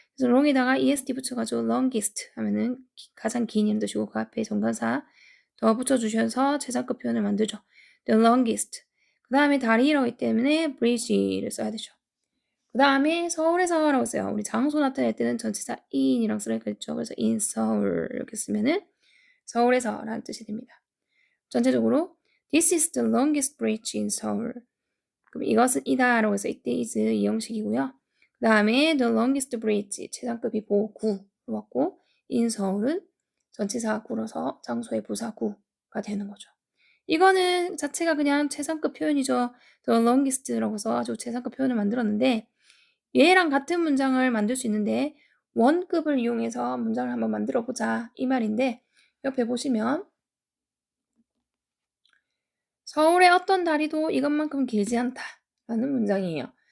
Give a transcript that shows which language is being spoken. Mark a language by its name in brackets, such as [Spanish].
[Korean] 그래서 long에다가 est 붙여가지고 longest 하면은 가장 긴이라는 뜻이고 그 앞에 정관사 더 붙여주셔서 최상급 표현을 만들죠. the longest. 그 다음에 다리라고 했기 때문에 bridge를 써야 되죠. 그 다음에 서울에서라고 했어요. 우리 장소 나타낼 때는 전치사 in이랑 쓰라고 했죠. 그래서 in Seoul 이렇게 쓰면은 서울에서라는 뜻이 됩니다. [English] 전체적으로 This is the longest bridge in Seoul. [Korean] 그럼 이것은 이다라고 해서 it is 이 형식이고요. 그 다음에 the longest bridge 최상급이 보구로 왔고 in Seoul은 전치사 구로서 장소의 부사구가 되는 거죠. 이거는 자체가 그냥 최상급 표현이죠. the longest라고 해서 아주 최상급 표현을 만들었는데 얘랑 같은 문장을 만들 수 있는데 원급을 이용해서 문장을 한번 만들어 보자 이 말인데 옆에 보시면 서울의 어떤 다리도 이것만큼 길지 않다 라는 문장이에요.